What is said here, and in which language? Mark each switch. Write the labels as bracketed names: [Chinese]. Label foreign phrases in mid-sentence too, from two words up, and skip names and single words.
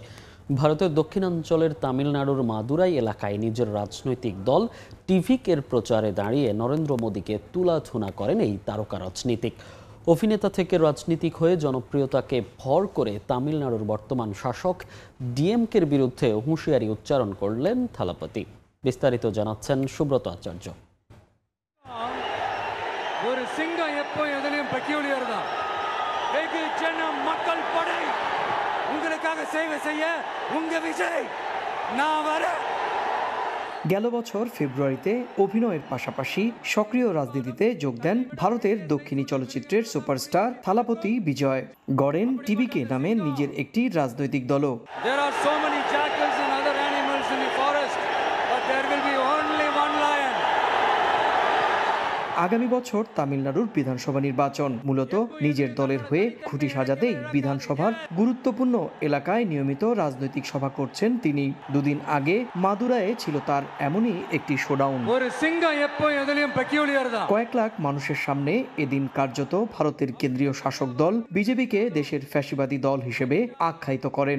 [Bangla] ভারতের দক্ষিণাঞ্চলের তামিলনাড়ুর মাদুরাই এলাকায় নিজের রাজনৈতিক দল টিভিকের প্রচারে দাঁড়িয়ে নরেন্দ্র মোদীকে তুলাধুনা করেন এই তারকা রাজনীতিক। অভিনেতা থেকে রাজনীতিক হয়ে জনপ্রিয়তাকে ভর করে তামিলনাড়ুর বর্তমান শাসক ডিএমকের বিরুদ্ধে হুঁশিয়ারি উচ্চারণ করলেন থালাপতি। বিস্তারিত জানাচ্ছেন সুব্রত আচার্য। [Tamil] ஒரு சிங்கம் எப்போ எதிலும் பெக்யூலியர் தான். வெகு ஜன மக்கள் படை உங்களுக்காக சேவை செய்ய உங்க விஜய் நான் வரேன்। [Bangla] গেল বছর ফেব্রুয়ারিতে অভিনয়ের পাশাপাশি সক্রিয় রাজনীতিতে যোগ দেন ভারতের দক্ষিণী চলচ্চিত্রের সুপারস্টার থালাপতি বিজয়। গড়েন টিভিকে নামে নিজের একটি রাজনৈতিক দলও। [English] There are so many jackals and other animals in the forest, but there will be only one lion. [Bangla] আগামী বছর তামিলনাড়ুর বিধানসভা নির্বাচন, মূলত নিজের দলের হয়ে খুঁটি সাজাতেই বিধানসভার গুরুত্বপূর্ণ এলাকায় নিয়মিত রাজনৈতিক সভা করছেন তিনি। দুদিন আগে মাদুরায়ে ছিল তার এমনই একটি শোডাউন। কয়েক লাখ মানুষের সামনে এদিন কার্যত ভারতের কেন্দ্রীয় শাসক দল বিজেপিকে দেশের ফ্যাসিবাদী দল হিসেবে আখ্যায়িত করেন।